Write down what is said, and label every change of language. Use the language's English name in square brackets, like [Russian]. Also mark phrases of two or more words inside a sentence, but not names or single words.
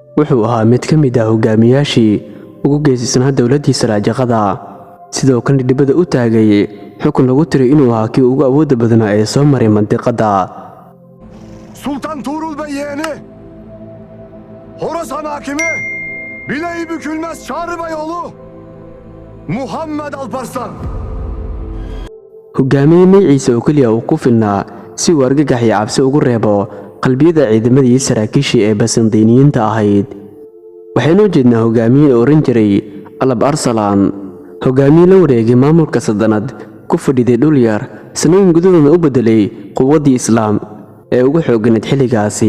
[Somali] wuxuu ahaa mid ka mid ah hogaamiyaashii ugu geysisnaa dowladdii Salaajaqada, sidoo kalena dibadda u taagay xukun lagu tiray inuu ahaa kii ugu awoodda badnaa ee soo maray mandiqadda. [Turkish] Sultan Tuğrul Bey yeğeni, Horasan hakimi, bileği bükülmez Çağrı Beyoğlu, Muhammed Alparslan. [Somali] Hogaamiye magaciisa oo kaliya uu ku filnaa si uu argagax iyo cabsi ugu reebo qalbiyada ciidamadii saraakiishii ee Basandiiniyiinta ahayd. waxaynu jeednaa hogaamiye oran jiray Alab Arsalan, hogaamiye la wareegay maamulka sadanad ku fadhiday dhul yar, sanooyin gudahoodna u bedelay quwaddii islaam ee ugu xooganayd xilligaasi.